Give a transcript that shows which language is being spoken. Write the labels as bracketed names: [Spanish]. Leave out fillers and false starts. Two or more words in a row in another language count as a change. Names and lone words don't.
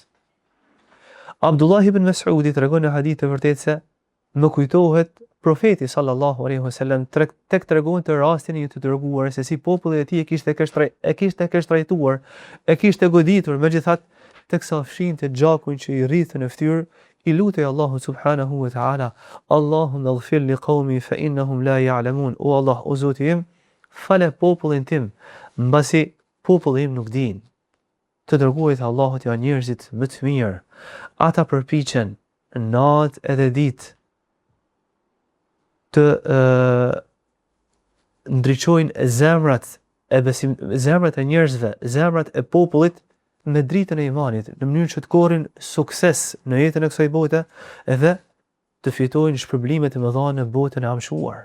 [Albanian] Abdullah ibn Mas'udi tregon në hadith të vërtetë se më kujtohet profeti [Arabic] صلى الله عليه وسلم [Albanian] tek tregonte rastin e një të dërguar se si populli i tij e kishte trajtuar, e kishte goditur, megjithatë teksa fshinte gjakun që i rrithën në fytyrë, i lutej Allahu [Arabic] سبحانه وتعالى: اللهم اغفر لقومي فإنهم لا يعلمون. [Albanian] O Allah, o Zoti im, fale popullin tim, mbasi populli im nuk din. Të dërguarit e Allahut janë njerëzit më të mirë. Ata përpiqen natë edhe ditë të ndriçojnë zemrat e njerëzve, zemrat e popullit me dritën e imanit, në mënyrë që të korrin sukses në jetën e kësaj bote edhe të fitojnë shpërblimet e mëdha në botën e amshuar.